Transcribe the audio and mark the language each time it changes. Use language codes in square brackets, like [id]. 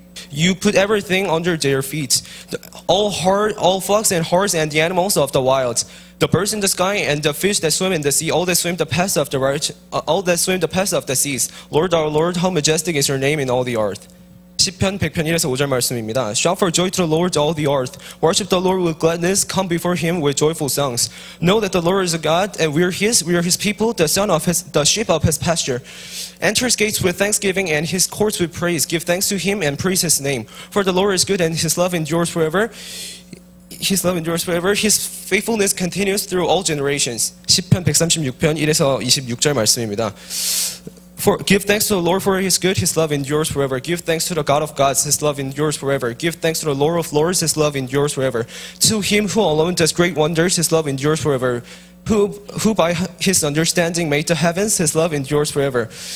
[en] You put everything under their feet. All flocks and herds and the animals of the wild, the birds in the sky and the fish that swim in the sea, all that swim the paths of the seas. Lord our Lord, how majestic is your name in all the earth. [ko] 시편 100편 1에서 5절 말씀입니다. [en] Shout for joy to the Lord, all the earth. Worship the Lord with gladness. Come before Him with joyful songs. Know that the Lord is a God, and we are His people, the sheep of His pasture. Enter His gates with thanksgiving and His courts with praise. Give thanks to Him and praise His name. For the Lord is good, and His love endures forever. His love endures forever. His faithfulness continues through all generations. [ko] 시편 136편 1에서 26절 말씀입니다. [en] Give thanks to the Lord, for He is good, His love endures forever. Give thanks to the God of gods, His love endures forever. Give thanks to the Lord of lords, His love endures forever. To Him who alone does great wonders, His love endures forever. Who by His understanding made the heavens, His love endures forever.